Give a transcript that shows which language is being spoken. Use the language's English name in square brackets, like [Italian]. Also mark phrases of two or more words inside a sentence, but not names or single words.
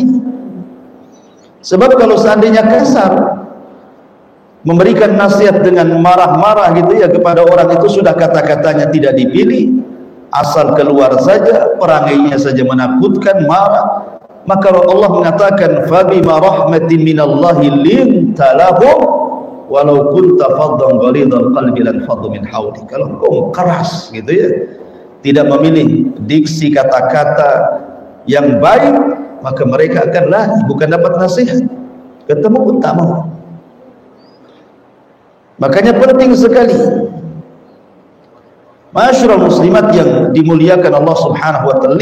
[Indonesian] Sebab kalau seandainya kasar, memberikan nasihat dengan marah-marah gitu ya kepada orang itu, sudah kata-katanya tidak dipilih, asal keluar saja, perangainya saja menakutkan, marah. Maka Allah mengatakan, [Arabic] فبما رحمة من الله لنت لهم ولو كنت فظا غليظ القلب لانفضوا من حولي. [Indonesian] Kalau engkau keras gitu ya, tidak memilih diksi kata-kata yang baik, maka mereka akan lari, bukan dapat nasihat, ketemu pun tak mau. Makanya penting sekali, [Arabic] معاشر المسلمات [Indonesian] yang dimuliakan Allah [Arabic] سبحانه وتعالى.